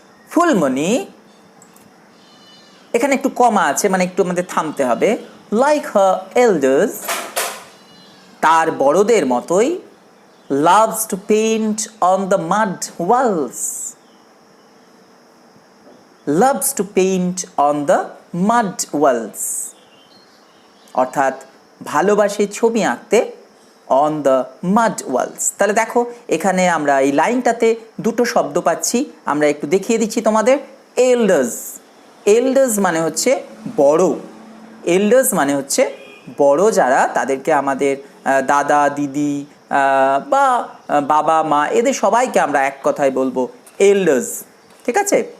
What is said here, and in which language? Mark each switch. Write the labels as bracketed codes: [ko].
[bn] ফুলমণি, এখানে একটু কমা আছে, মানে একটু আমাদের থামতে হবে। [en] like her elders, [bn] তার বড়দের মতোই। [en] loves to paint on the mud walls, loves to paint on the mud walls, [bn] অর্থাৎ ভালোবাসে ছবি আঁকতে [en] On the mud walls. [bn] তাহলে দেখো এখানে আমরা এই লাইনটাতে দুটো শব্দ পাচ্ছি, আমরা একটু দেখিয়ে দিচ্ছি তোমাদের। এল্ডার্স, এল্ডার্স মানে হচ্ছে বড়, এল্ডার্স মানে হচ্ছে বড় যারা, তাদেরকে আমাদের দাদা দিদি বা বাবা মা এদের সবাইকে আমরা এক কথায় বলবো এল্ডার্স, ঠিক আছে।